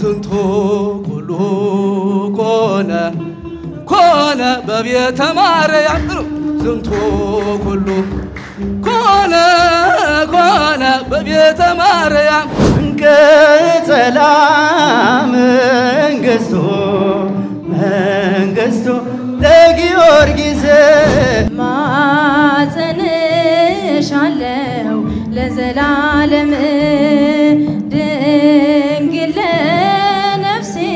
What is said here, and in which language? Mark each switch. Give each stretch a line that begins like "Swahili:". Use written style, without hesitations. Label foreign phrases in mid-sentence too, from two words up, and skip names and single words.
Geez: ዝንቱ ኩሉ ኮነ በቤተ ማርያም ዝንቱ ኩሉ ኮነ በቤተ ማርያም እንቀጸላ መንግስቱ ለጊዮርጊስ
Amharic: ማጸንሻለው ለዘላለም ድንግል ለነፍሴ